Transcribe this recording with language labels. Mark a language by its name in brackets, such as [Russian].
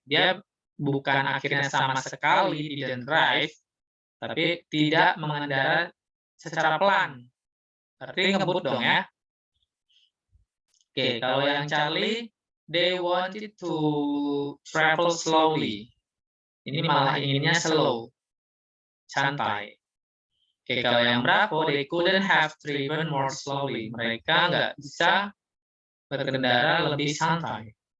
[Indonesian] Dia bukan akhirnya sama sekali [English] didn't drive, [Indonesian] tapi tidak mengendara secara pelan. Berarti ngebut dong ya. Oke, kalau yang [English] Charlie, they wanted to travel slowly. [Indonesian] Ini malah inginnya slow, santai. Oke, kalau yang [English] Bravo, they couldn't have driven more slowly. [Indonesian] Mereka nggak bisa berkendara lebih santai.